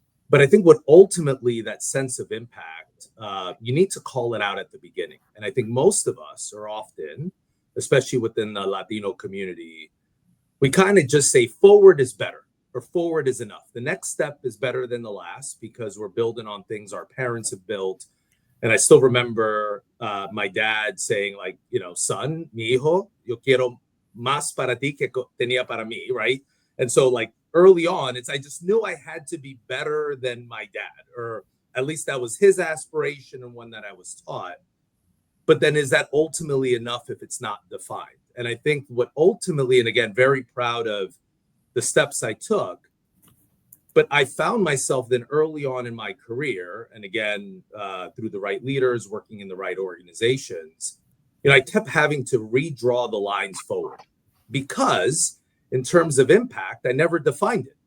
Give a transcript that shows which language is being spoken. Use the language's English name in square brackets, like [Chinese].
[English] But I think what ultimately that sense of impact, you need to call it out at the beginning. And I think most of us are often, especially within the Latino community, we kind of just say forward is better or forward is enough. The next step is better than the last because we're building on things our parents have built. And I still remember my dad saying, like, son, [Spanish] mi hijo, yo quiero más para ti que tenía para mí, [English] right? And so, like, early on, I just knew I had to be better than my dad, or at least that was his aspiration and one that I was taught. But then is that ultimately enough if it's not defined? And I think what ultimately, and again, very proud of the steps I took, but I found myself then early on in my career, and again, through the right leaders, working in the right organizations, I kept having to redraw the lines forward because in terms of impact, I never defined it.